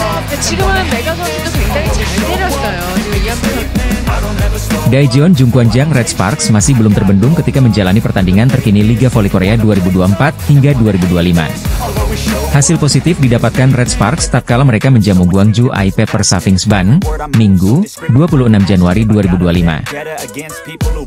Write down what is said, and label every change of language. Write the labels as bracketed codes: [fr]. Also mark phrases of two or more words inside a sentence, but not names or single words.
[ko] 지금은 메가 선수도 굉장히 잘 때렸어요. 지금 이한표 선수. [id] Daejeon Jungkwanjang Red Sparks masih belum terbendung ketika menjalani pertandingan terkini Liga Voli Korea 2024 hingga 2025. Hasil positif didapatkan Red Sparks tatkala mereka menjamu Gwangju I-Pepper Safingsban, Minggu, 26 Januari 2025.